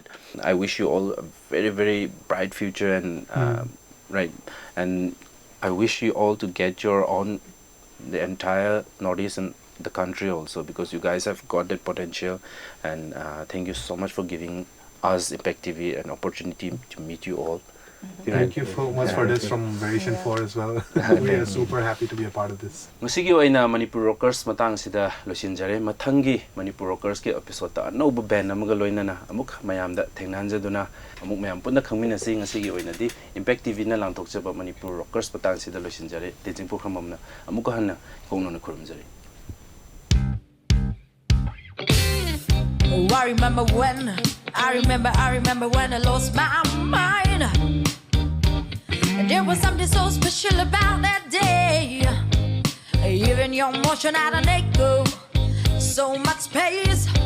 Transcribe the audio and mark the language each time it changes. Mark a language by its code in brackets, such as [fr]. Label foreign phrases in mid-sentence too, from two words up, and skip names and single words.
[en] I wish you all a very, very bright future, and right, and I wish you all to get your own, the entire Northeast and the country also, because you guys have got that potential. And thank you so much for giving us Impact TV an opportunity to meet you all. Thank you so much for this from Variation 4 as well. We are super happy to be a part of this. [mni] Musigi oina Manipur Rockers matang sida losinjare mathangi Manipur Rockers ke episode ta no band amaga loinana amuk mayam da thengnanjaduna amuk mayam punna khangminasi ngasigi oina di Impact TV na langthokjaba Manipur Rockers matang sida losinjare tenzing programamna amuk hanna kongnona khurumjare. [en] Oh, I remember when I lost my mind. And there was something so special about that day. Even your motion had an echo, so much space.